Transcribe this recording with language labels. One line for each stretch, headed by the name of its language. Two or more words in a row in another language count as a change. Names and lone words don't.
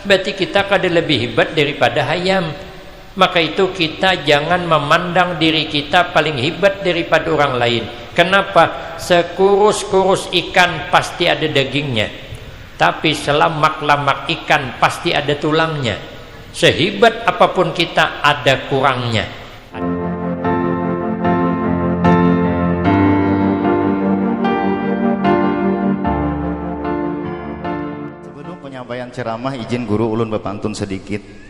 Banjar: Berarti kita kada lebih hebat daripada hayam. Maka itu kita jangan memandang diri kita paling hebat daripada orang lain. Kenapa? Sekurus-kurus ikan pasti ada dagingnya, tapi selamak-lamak ikan pasti ada tulangnya. Sehebat apapun kita ada kurangnya. Sebelum penyampaian ceramah, izin guru ulun berpantun sedikit.